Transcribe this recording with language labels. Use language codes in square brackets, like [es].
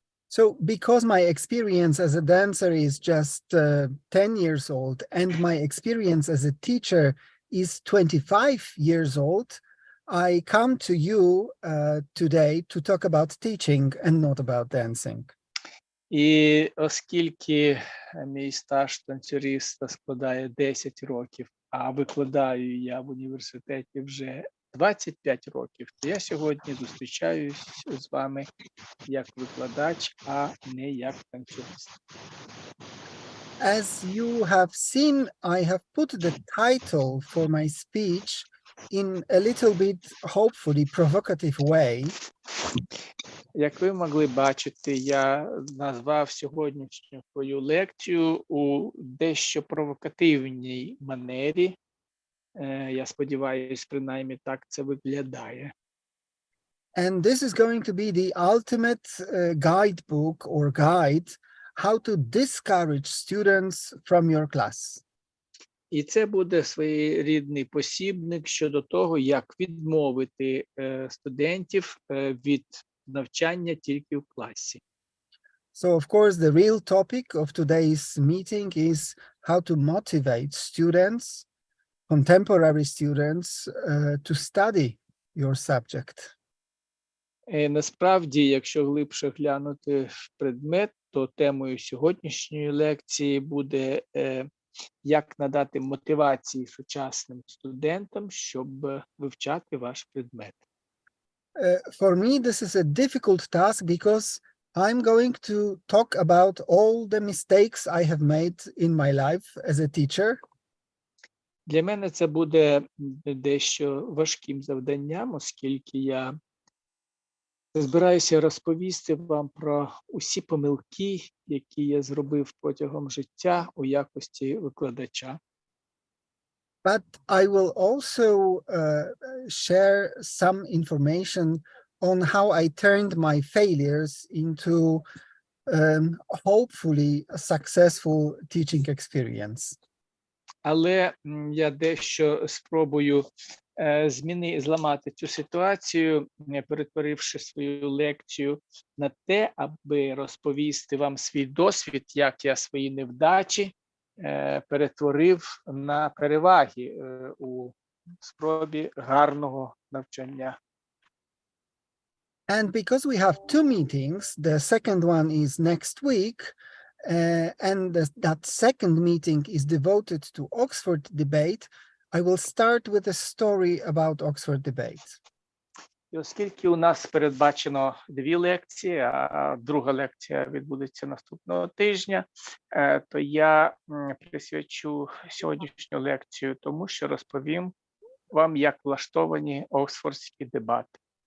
[en] So because my experience as a dancer is just 10 years old and my experience as a teacher is 25 years old, I come to you today to talk about teaching and not about dancing. [uk] І оскільки мій стаж танцюриста складає 10 років, а викладаю я в університеті вже 25 років, то я сьогодні зустрічаюсь з вами як викладач, а не як танцюрист. [en] As you have seen, I have put the title for my speech in a little bit, hopefully, provocative way. [uk] Як ви могли бачити, я назвав сьогоднішню свою лекцію у дещо провокативній манері. Я сподіваюся, принаймні так це виглядає. [en] And this is going to be the ultimate guidebook or guide how to discourage students from your class. [uk] І це буде своєрідний посібник щодо того, як відмовити студентів від навчання тільки в класі. [en] So, of course, the real topic of today's meeting is how to motivate students, contemporary students, to study your subject. [uk] Насправді, якщо глибше глянути в предмет, то темою сьогоднішньої лекції буде як надати мотивації сучасним студентам, щоб вивчати ваш предмет. [en] For me, this is a difficult task because I'm going to talk about all the mistakes I have made in my life as a teacher. [uk] Для мене це буде дещо важким завданням, оскільки я збираюся розповісти вам про усі помилки, які я зробив протягом життя у якості викладача. [en] But I will also share some information on how I turned my failures into hopefully a successful teaching experience. [uk] Але я дещо спробую зламати цю ситуацію, перетворивши свою лекцію на те, аби розповісти вам свій досвід, як я свої невдачі перетворив на переваги у спробі гарного навчання. [en] And because we have two meetings, the second one is next week, and that second meeting is devoted to Oxford debate, I will start with a story about Oxford debate. [uk] І оскільки у нас передбачено дві лекції, а друга лекція відбудеться наступного тижня, то я присвячу сьогоднішню лекцію тому, що розповім вам, як влаштовані оксфордські дебати.